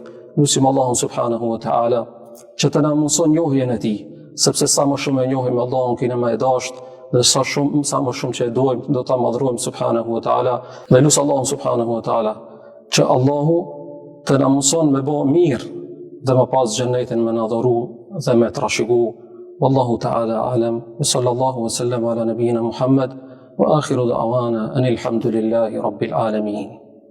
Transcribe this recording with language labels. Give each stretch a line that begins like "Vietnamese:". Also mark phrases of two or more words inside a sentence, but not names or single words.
Albanian: Lutim Allahun
Arabic: سبحانه وتعالى
Albanian: që të na mëson njohjen e tij, sepse sa më shumë e njohim Allahun kena më e dashur, dhe sa më shumë që e dojmë do ta madhrojmë
Arabic: سبحانه وتعالى.
Albanian: Dhe lutem Allahun
Arabic: سبحانه وتعالى
Albanian: që Allahu të na mëson me bë mirë dhe më pas xhenetin me na dhuru dhe me trashëgu.
Arabic: والله تعالى أعلم. صلى الله وسلم على نبينا محمد. وآخر دعوانا أن الحمد لله رب العالمين.